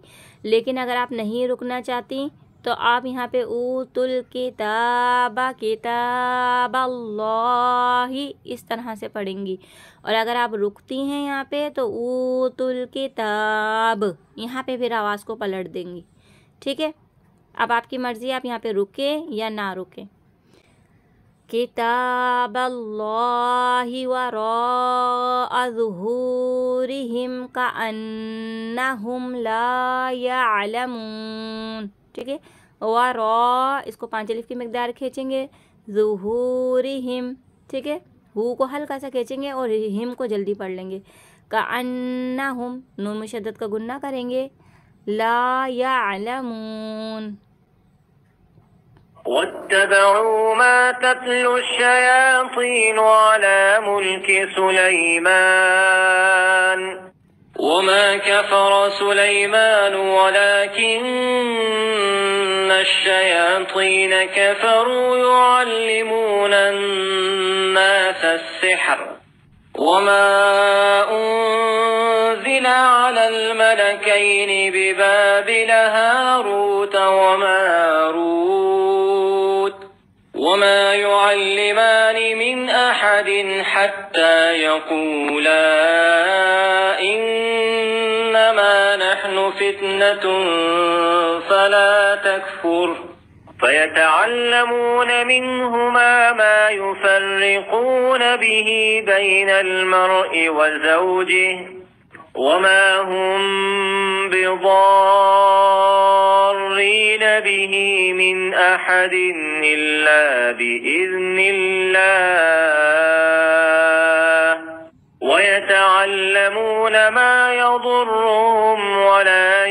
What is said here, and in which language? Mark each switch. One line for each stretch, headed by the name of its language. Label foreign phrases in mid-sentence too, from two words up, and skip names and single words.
Hindi: लेकिन अगर आप नहीं रुकना चाहती तो आप यहाँ पे
Arabic: أوتوا الكتاب كتاب الله
Hindi: इस तरह से पढ़ेंगी। और अगर आप रुकती हैं यहाँ पे तो
Arabic: أوتوا الكتاب,
Hindi: यहाँ पे फिर आवाज़ को पलट देंगी। ठीक है, अब आपकी मर्ज़ी, आप यहाँ पे रुके या ना रुके।
Arabic: كتاب الله وراء ظهورهم كأنهم لا يعلمون.
Hindi: ठीक है, वरा, इसको 5 अलिफ की मिकदार खींचेंगे। ज़ुहूरिहिम, ठीक है, हु को हल्का सा खींचेंगे और हिम को जल्दी पढ़ लेंगे। कअन्नहुम, नून मुशद्दद का गुन्ना करेंगे।
Arabic: لا يعلمون. واتبعوا ما تتلو الشياطين على ملك سليمان وما كفر سليمان ولكن الشياطين كفروا يعلمون الناس السحر وما أنزل على الملكين ببابل هاروت وماروت وما يعلمان من أحد حتى يقولا إنما نحن فتنة فلا تكفر فيتعلمون منهما ما يفرقون به بين المرء وزوجه وما هم بضارين به من أحد إلا بإذن الله ويتعلمون ما يضرهم ولا